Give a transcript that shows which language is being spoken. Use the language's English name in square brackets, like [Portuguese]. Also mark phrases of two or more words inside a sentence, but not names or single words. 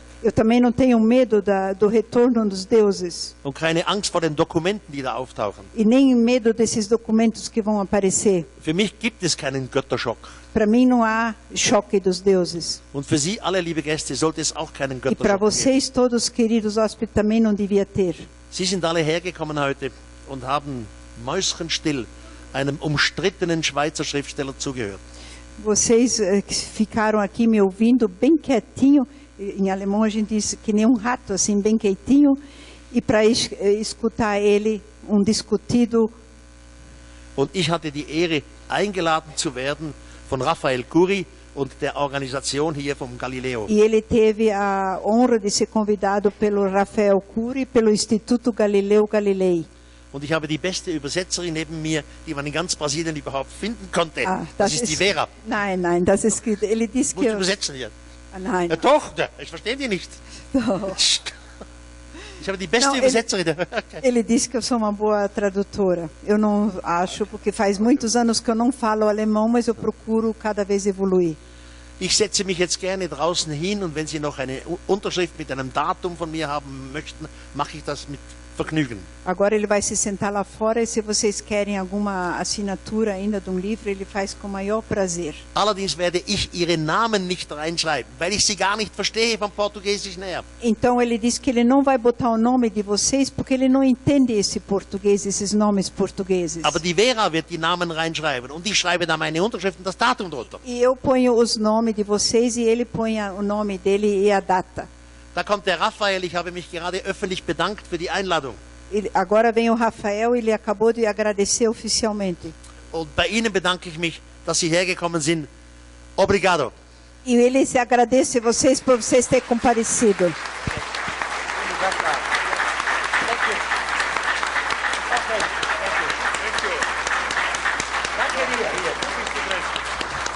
[Portuguese] Eu também não tenho medo do retorno dos deuses. [German] Und keine Angst vor den Dokumenten, die da auftauchen. [Portuguese] E nem medo desses documentos que vão aparecer. [German] Für mich gibt es keinen Götterschock. [Portuguese] Para mim não há choque dos deuses. [German] Und für Sie alle, liebe Gäste, sollte es auch keinen [Portuguese] E para [German] Götterschock geben. [Portuguese] vocês todos, queridos hóspedes, também não devia ter. [German] Sie sind alle hergekommen heute und haben mäuschenstill einem umstrittenen Schweizer Schriftsteller zugehört. [Portuguese] Vocês ficaram aqui me ouvindo bem quietinho. Em alemão a gente diz que nem um rato, assim, bem quietinho. E para escutar ele, discutido. [German] Und ich hatte die Ehre, eingeladen zu werden von Raphael Curie und der Organisation hier vom Galileo. [Portuguese] E ele teve a honra de ser convidado pelo Rafael Curie, pelo Instituto Galileu Galilei. [German] Und ich habe die beste Übersetzerin neben mir, die man in ganz Brasilien überhaupt finden konnte. Das ist die Vera. Nein, das ist [Portuguese] ele disse [German] Muss [Portuguese] que [German] ich übersetzen hier? Nein. Ja, doch, ich verstehe die nicht. [Portuguese] Não. [German] Ich habe die beste Übersetzerin. [Portuguese] Ele disse que eu sou uma boa tradutora. Eu não acho, porque faz muitos anos que eu não falo alemão, mas eu procuro cada vez evoluir. [German] Ich setze mich jetzt gerne draußen hin und wenn Sie noch eine Unterschrift mit einem Datum von mir haben möchten, mache ich das mit Vergnügen. [Portuguese] Agora ele vai se sentar lá fora e se vocês querem alguma assinatura ainda de livro, ele faz com o maior prazer. [German] Allerdings werde ich Ihre Namen nicht reinschreiben, weil ich sie gar nicht verstehe vom Portugiesischen her. [Portuguese] Então ele disse que ele não vai botar o nome de vocês porque ele não entende esse português, esses nomes portugueses. [German] Aber die Vera wird die Namen reinschreiben und ich schreibe da meine Unterschrift und das Datum drunter. [Portuguese] E eu ponho os nomes de vocês e ele põe o nome dele e a data. [German] Da kommt der Raphael, ich habe mich gerade öffentlich bedankt für die Einladung. [Portuguese] Agora vem o Rafael, ele acabou de agradecer oficialmente. [German] Und bei Ihnen bedanke ich mich, dass Sie hergekommen sind. [Portuguese] Obrigado. E ele se agradece vocês por vocês terem comparecido. [German] Danke dir. Hier, das ist die Größe.